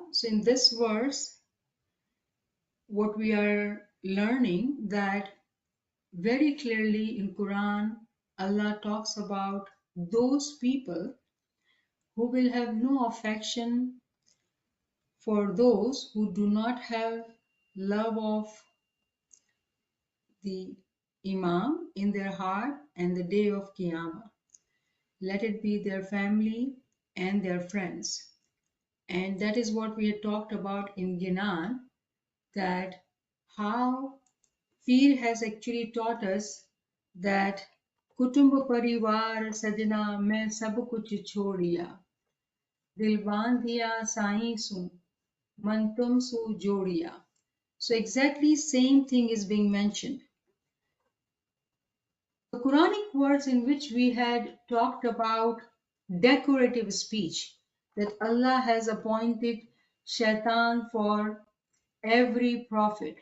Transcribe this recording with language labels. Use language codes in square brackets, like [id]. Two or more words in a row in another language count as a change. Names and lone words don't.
[en] So in this verse, what we are learning that very clearly in Quran, Allah talks about those people who will have no affection for those who do not have love of the Imam in their heart and the day of Qiyamah. Let it be their family and their friends. And that is what we had talked about in Gyanan, that how Pir has actually taught us that [gu] કુટુંબ પરિવાર સજના મેં સબ કુછ છોડિયા, દિલ બાંધિયા સહી સુ, મન તુમ સુ જોડિયા. [en] So exactly same thing is being mentioned. The Quranic words in which we had talked about decorative speech, that Allah has appointed shaitan for every prophet.